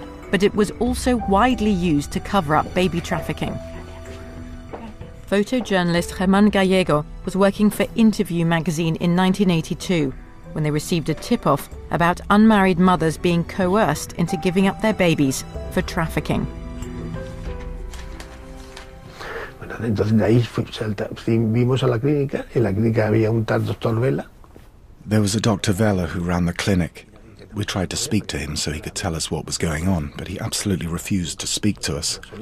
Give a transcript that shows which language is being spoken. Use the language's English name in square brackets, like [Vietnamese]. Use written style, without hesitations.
[English] But it was also widely used to cover up baby trafficking. Photojournalist Germán Gallego was working for Interview magazine in 1982 when they received a tip-off about unmarried mothers being coerced into giving up their babies for trafficking. [Spanish] Entonces de ahí vimos a la clínica. En la clínica había un tal Dr. Vela. [English] There was a Dr. Vela who ran the clinic. We tried to speak to him so he could tell us what was going on, but he absolutely refused to speak to us.